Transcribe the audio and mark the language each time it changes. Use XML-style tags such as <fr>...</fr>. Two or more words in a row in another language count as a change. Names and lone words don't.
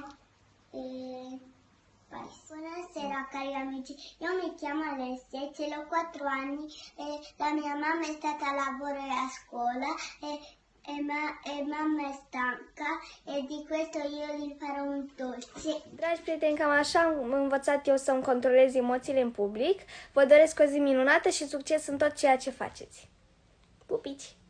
<it>e Paris. Buonasera cari amici, io mi chiamo Alessia e ce l'ho 4 anni e la mia mamma è stata a lavoro e a scuola e mamma è stanca e di questo io gli farò un dolce.</it> <ro>Dragi prieteni, cam așa am învățat eu să-mi controlez emoțiile în public. Vă doresc o zi minunată și succes în tot ceea ce faceți. Pupici!</ro>